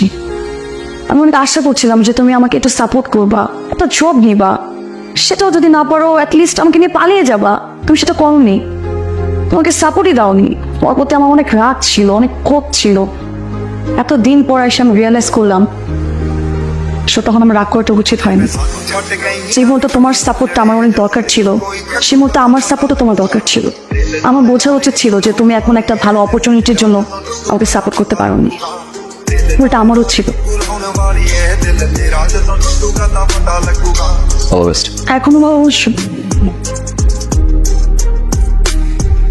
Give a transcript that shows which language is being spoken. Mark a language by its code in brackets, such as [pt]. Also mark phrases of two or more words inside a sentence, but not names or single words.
[bn] আমি অনেক আশা করছিলাম যে তুমি আমাকে একটু সাপোর্ট করবা, একটা জব নিবা, সেটাও যদি না পারো অ্যাটলিস্ট আমাকে নিয়ে পালিয়ে যাবা। তুমি সেটা করোনি, তোমাকে সাপোর্টই দাওনি। তোমার প্রতি আমার অনেক রাগ ছিল, অনেক ক্ষোভ ছিল। এত দিন পর এসে আমি রিয়েলাইজ করলাম তখন আমার রাগ করাটা উচিত হয়নি। [pa] ਛੱਡ ਗਈ [bn] যে মুহূর্তে তোমার সাপোর্টটা আমার অনেক দরকার ছিল, সে মুহূর্তে আমার সাপোর্টও তোমার দরকার ছিল। আমার বোঝা উচিত ছিল যে তুমি এখন একটা ভালো অপরচুনিটির জন্য আমাকে সাপোর্ট করতে পারোনি, ওটা আমারও ছিল। [pa] ਹੁਣ ਵਾਲੀ ਏ ਦਿਲ ਤੇਰਾ ਜਦੋਂ ਟੁੱਟੂਗਾ ਤਾਂ ਪਤਾ ਲੱਗੂਗਾ [en] all the best. [bn] এখনো অবশ্য